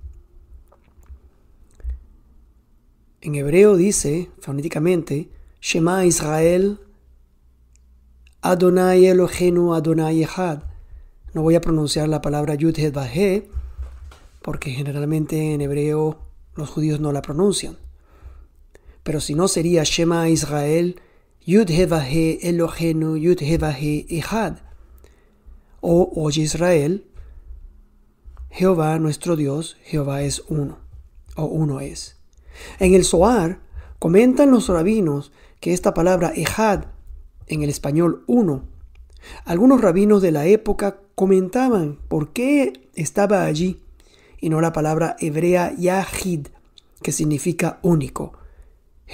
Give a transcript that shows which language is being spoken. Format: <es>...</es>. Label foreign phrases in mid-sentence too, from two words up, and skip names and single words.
<es>En hebreo dice, fonéticamente,</es> <he>שמע ישראל אדוני אלוהינו אדוני אחד.</he> <es>No voy a pronunciar la palabra</es> <he>יוד הא ואו,</he> <es>porque generalmente en hebreo los judíos no la pronuncian. Pero si no, sería</es> <he>שמע ישראל יוד הא ואו אלוהינו יוד הא ואו אחד.</he> <es>O oye Israel, Jehová nuestro Dios, Jehová es uno, o uno es. En el Zohar comentan los rabinos que esta palabra Ejad, en el español uno, algunos rabinos de la época comentaban por qué estaba allí y no la palabra hebrea Yahid, que significa único.</es>